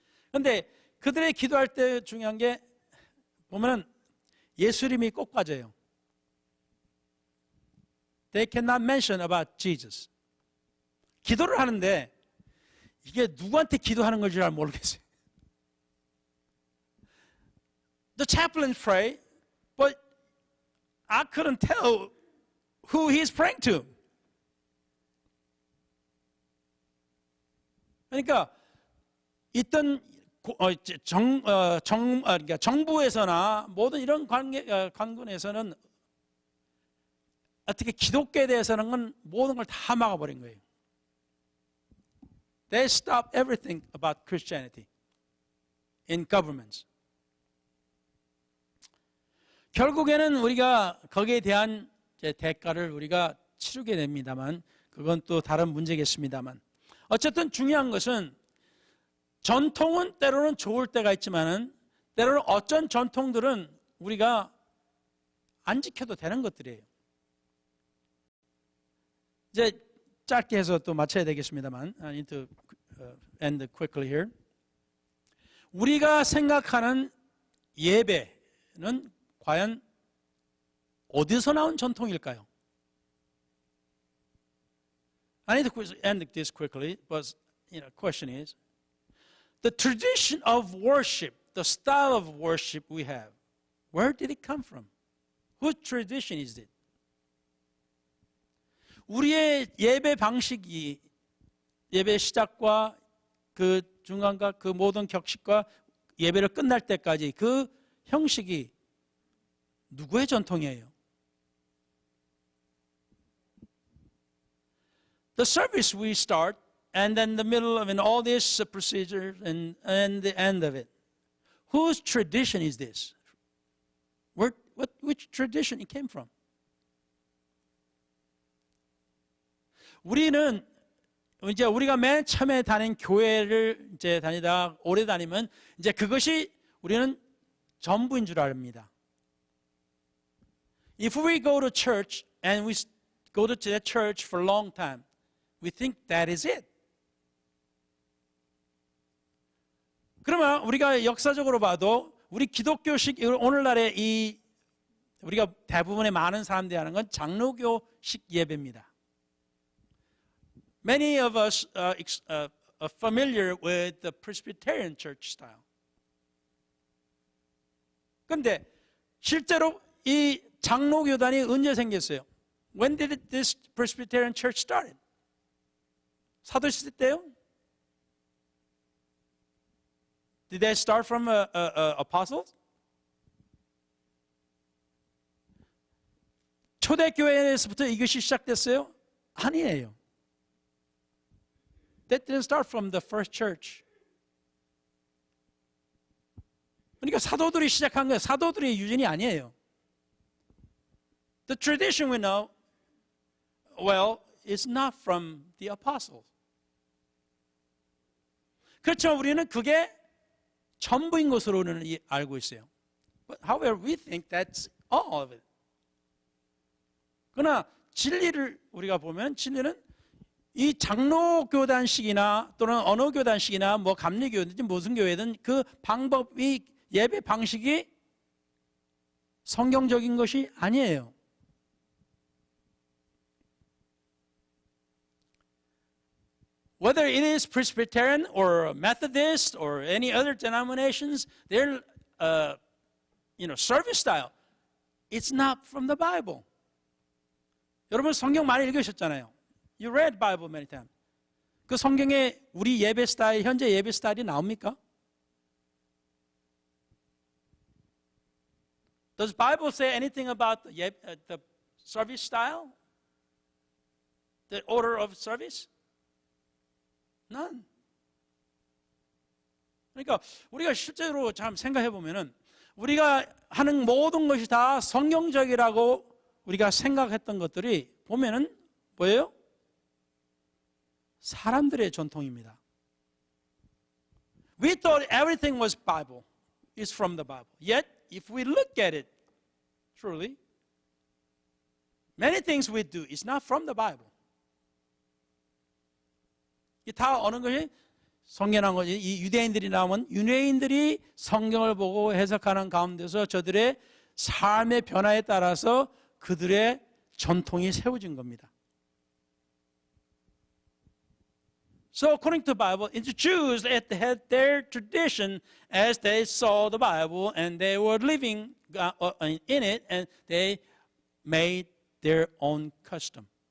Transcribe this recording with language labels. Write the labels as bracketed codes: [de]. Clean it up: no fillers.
[ko] 그런데 그들의 기도할 때 중요한 게 보면은 예수님이 꼭 빠져요. [en] They cannot mention about Jesus. [ko] 기도를 하는데 이게 누구한테 기도하는 건지 잘 모르겠어요. [en] The chaplain pray, but I couldn't tell who he's praying to. [ko] 그러니까 있던 그러니까 정부에서나 모든 이런 관군에서는 어떻게 기독교에 대해서는 모든 걸 다 막아버린 거예요. [en] They stopped everything about Christianity in governments. [ko] 결국에는 우리가 거기에 대한 대가를 우리가 치르게 됩니다만 그건 또 다른 문제겠습니다만 어쨌든 중요한 것은 전통은 때로는 좋을 때가 있지만은 때로는 어떤 전통들은 우리가 안 지켜도 되는 것들이에요. 이제 짧게 해서 또 마쳐야 되겠습니다만 [en] I need to end quickly here. [ko] 우리가 생각하는 예배는 과연 어디서 나온 전통일까요? [en] I need to end this quickly, but the question is, the tradition of worship, the style of worship we have, where did it come from? Whose tradition is it? [ko] 우리의 예배 방식이 예배 시작과 그 중간과 그 모든 격식과 예배를 끝날 때까지 그 형식이 누구의 전통이에요? [en] The service we start and then the middle of all this procedure and the end of it. Whose tradition is this? Which tradition it came from? [ko] 우리는 이제 우리가 맨 처음에 다닌 교회를 이제 다니다 오래 다니면 이제 그것이 우리는 전부인 줄 압니다. [en] If we go to church and we go to that church for a long time, we think that is it. [ko] 그러면 우리가 역사적으로 봐도 우리 기독교식 오늘날의 이 우리가 대부분의 많은 사람들이 하는 건 장로교식 예배입니다. [en] Many of us are familiar with the Presbyterian church style. [ko] 그런데 실제로 이 장로교단이 언제 생겼어요? [en] When did this Presbyterian church start? [ko] 사도시대 때요? [en] Did they start from apostles? [ko] 초대교회에서부터 이것이 시작됐어요? 아니에요. [en] That didn't start from the first church. [ko] 그러니까 사도들이 시작한 거예요. 사도들의 유전이 아니에요. [en] The tradition we know, well, is not from the apostles. [ko] 그렇죠. 우리는 그게 전부인 것으로는 알고 있어요. [en] But however, we think that's all of it. [ko] 그러나 진리를 우리가 보면 진리는 이 장로교단식이나 또는 어느 교단식이나 뭐 감리교회든지 무슨 교회든 그 방법이 예배 방식이 성경적인 것이 아니에요. [en] Whether it is Presbyterian or Methodist or any other denominations, their service style, it's not from the Bible. [ko] 여러분 성경 많이 읽으셨잖아요. [en] You read Bible many times. [ko] 그 성경에 우리 예배 스타일, 현재 예배 스타일이 나옵니까? [en] Does Bible say anything about the service style? The order of service? None. [ko] 그러니까 우리가 실제로 참 생각해 보면은 우리가 하는 모든 것이 다 성경적이라고 우리가 생각했던 것들이 보면은 뭐예요? 사람들의 전통입니다. [en] We thought everything was Bible, is from the Bible. Yet, if we look at it truly, many things we do is not from the Bible. [ko] 이 다 어느 것이 성경한 것이 이 유대인들이 나오면 유대인들이 성경을 보고 해석하는 가운데서 저들의 삶의 변화에 따라서 그들의 전통이 세워진 겁니다. [en] So according to the Bible, the Jews had their tradition as they saw the Bible and they were living in it and they made their own custom.